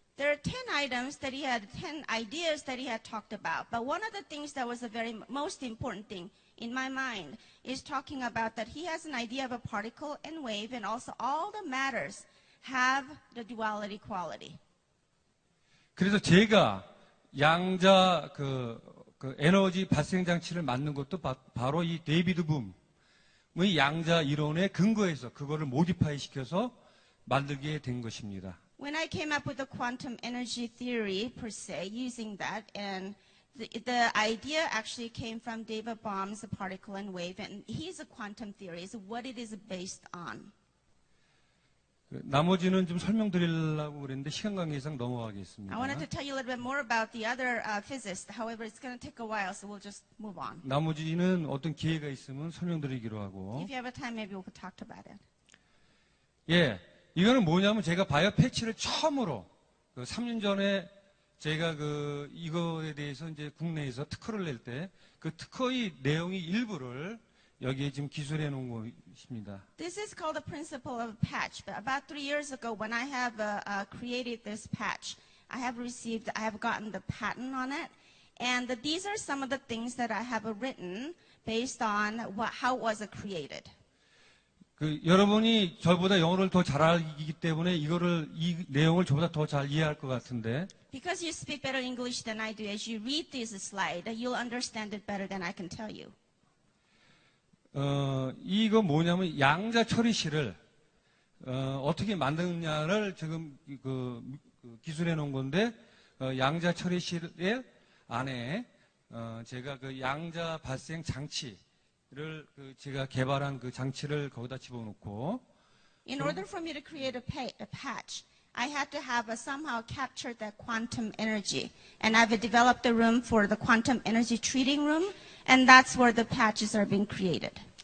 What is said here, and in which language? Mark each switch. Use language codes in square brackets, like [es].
[en] There are 10 items that he had, 10 ideas that he had talked about. But one of the things that was the very most important thing in my mind is talking about that he has an idea of a particle and wave, and also all the matters have the duality quality. [ko] 그래서 제가 양자 그 에너지 발생 장치를 만든 것도 바로 이 데이비드 붐의 양자 이론에 근거해서 그거를 모디파이 시켜서 만들게 된 것입니다. [en] When I came up with the quantum energy theory per se, using that, and the idea actually came from David Bohm's particle and wave, and his quantum theory is what it is based on. [ko] 나머지는 좀 설명드리려고 그랬는데 시간 관계상 넘어가겠습니다. [en] I wanted to tell you a little bit more about the other physicists. However, it's going to take a while, so we'll just move on. [ko] 나머지는 어떤 기회가 있으면 설명드리기로 하고. [en] If you have a time, maybe we could talk about it. [ko] 예, 이거는 뭐냐면 제가 바이오 패치를 처음으로 3년 전에 제가 이거에 대해서 이제 국내에서 특허를 낼 때 그 특허의 내용의 일부를 여기에 지금 기술해 놓은 것입니다. [en] This is called the principle of patch. But about 3 years ago, when I have created this patch, I have gotten the patent on it, and these are some of the things that I have written based on how was it created. [ko] 여러분이 저보다 영어를 더 잘 알기 때문에 이 내용을 저보다 더 잘 이해할 것 같은데. [en] Because you speak better English than I do, as you read this slide, you'll understand it better than I can tell you. [ko] 이거 뭐냐면 양자 처리실을 어떻게 만드느냐를 지금 기술해 놓은 건데 양자 처리실 안에 제가 그 양자 발생 장치를 제가 개발한 그 장치를 거기다 집어넣고 [en] In order for me to create a patch, I had to have somehow captured that quantum energy. And I've developed a room for the quantum energy treating room, and that's where the patches are being created.